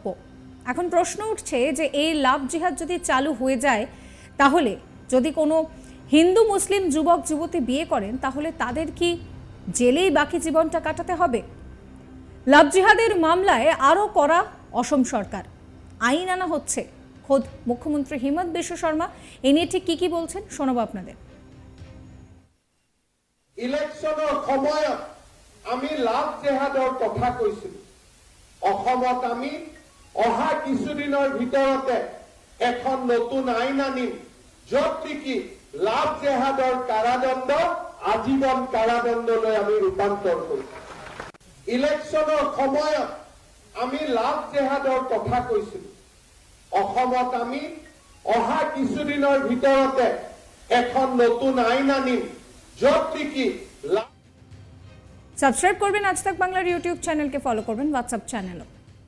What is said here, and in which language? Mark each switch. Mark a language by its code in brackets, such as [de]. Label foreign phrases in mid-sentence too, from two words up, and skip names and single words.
[bn] এখন প্রশ্ন উঠছে যে এই লাভ জিহাদ যদি চালু হয়ে যায় তাহলে যদি কোনো হিন্দু মুসলিম যুবক যুবতী বিয়ে করেন তাহলে তাদের কি জেলেই বাকি জীবনটা কাটাতে হবে? লাভ জিহাদের মামলায় আরও কড়া অসম সরকার, আইন আনা হচ্ছে। খোদ মুখ্যমন্ত্রী হিমন্ত বিশ্ব শর্মা এ নিয়ে ঠিক কি বলছেন শোনাবো আপনাদের। [as] ইলেকশনের সময়ত আমি লাভ জেহাদৰ কথা কৈছিলো। অসমত আমি অহা কিছুদিনৰ ভিতৰতে এখন নতুন আইন আনিম য'ত নেকি লাভ জেহাদৰ কাৰাদণ্ড আজীবন কাৰাদণ্ডলৈ আমি ৰূপান্তৰ কৰিম। ইলেকশনৰ সময়ত আমি লাভ জেহাদৰ কথা কৈছিলো। অসমত আমি অহা কিছুদিনৰ ভিতৰতে এখন নতুন আইন আনিম য'ত নেকি [bn] সাবস্ক্রাইব করবেন আজ তাক বাংলার ইউটিউব চ্যানেলকে, ফলো করবেন হোয়াটসঅ্যাপ চ্যানেলও।